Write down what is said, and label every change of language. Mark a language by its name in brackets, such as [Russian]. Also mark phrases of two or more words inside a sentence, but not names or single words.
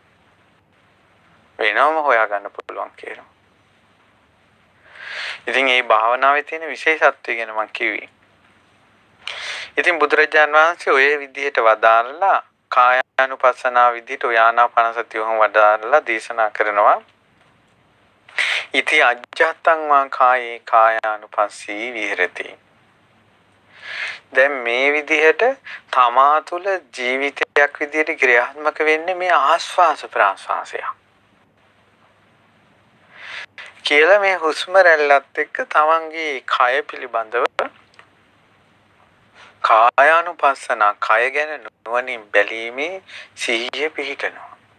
[Sinhala] වෙනම හොයාගන්න පුළුවන් කියනවා. ඉතින් මේ භාවනාවේ තියෙන විශේෂත්වය ගැන මම කිව්වේ. ඉතින් බුදුරජාන් වහන්සේ ඔය විදිහට වදාරලා කායානුපස්සනාව විදිහට ඔය ආනාපාන සතිය උහුම වදාරලා දේශනා කරනවා. [Pali] ඉති අජ්ජත්තං වා කායේ කායානුපස්සී විහෙරති. [Sinhala] දැන් මේ විදිහට තමා තුළ ජීවිතයක් විදිහට ක්‍රියාත්මක වෙන්නේ මේ ආස්වාස ප්‍රාස්වාසය. කියලා මේ හුස්ම රැල්ලත් එක්ක තමන්ගේ කය පිළිබඳව කායානුපස්සන කය ගැන නුවණින් බැලීමේ සිහිය පිහිටනවා.